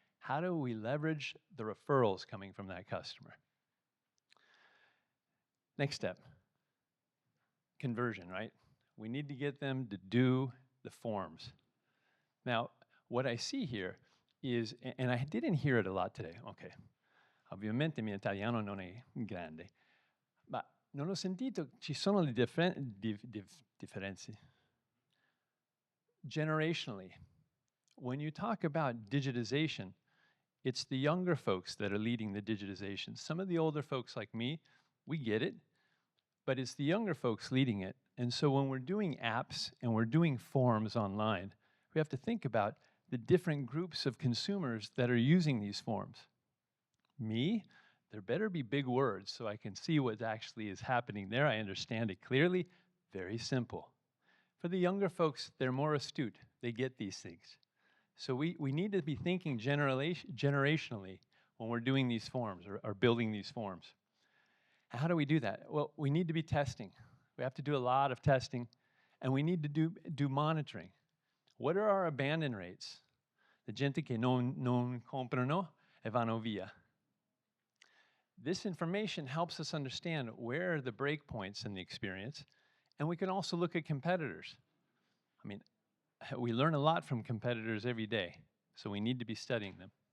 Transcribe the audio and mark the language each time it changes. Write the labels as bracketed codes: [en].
[en] How do we leverage the referrals coming from that customer? Next step, conversion, right? We need to get them to do the forms. Now, what I see here is, and I didn't hear it a lot today, okay. [it] Ovviamente mio italiano non è grande, ma non ho sentito, ci sono le differenze. [en] Generationally, when you talk about digitization, it's the younger folks that are leading the digitization. Some of the older folks like me, we get it, but it's the younger folks leading it. And so when we're doing apps and we're doing forms online, we have to think about the different groups of consumers that are using these forms. Me, there better be big words so I can see what actually is happening there. I understand it clearly. Very simple. For the younger folks, they're more astute. They get these things. So we need to be thinking generationally when we're doing these forms or building these forms. How do we do that? Well, we need to be testing. We have to do a lot of testing, and we need to do monitoring. What are our abandon rates? [it] The gente che non comprano e vanno via. [en] This information helps us understand where are the breakpoints in the experience, and we can also look at competitors. I mean, we learn a lot from competitors every day, so we need to be studying them.